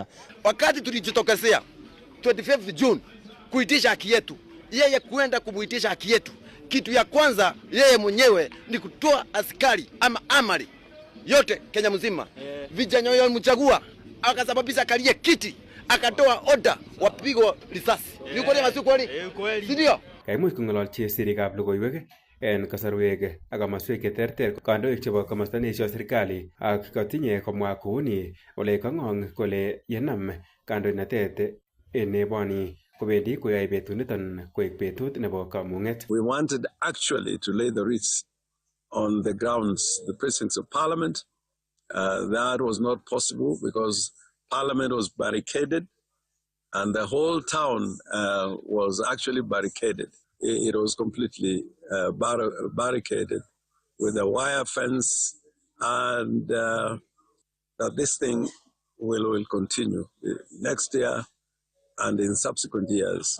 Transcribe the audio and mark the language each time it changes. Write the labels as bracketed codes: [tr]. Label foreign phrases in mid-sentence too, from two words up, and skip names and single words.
[sw] Wakati tulijitokezea 25th June kuitisha haki yetu, yeye kuenda kumuitisha haki yetu, kitu ya kwanza yeye mwenyewe ni kutoa askari ama amari yote Kenya mzima. Vijana wao mchagua akasababisha kalie kiti, akatoa order wapigwe risasi. Ni kweli ama si kweli? Si ndio? [kln] Kaimuch kong'ololchi sirikab logoiwek en kasarwek ak komaswek cheterter kandoik chebo komosta neesio serikali ak kotinye komwa kouni ole kang'ong kole yenam kandoinatet en eboni kobendi koyoe betuniton koek betut nebo kamung'et. [en] We wanted actually to lay the wreath on the grounds, the precincts of Parliament. That was not possible because Parliament was barricaded and the whole town was actually barricaded. It was completely barricaded with a wire fence, and that this thing will continue next year and in subsequent years.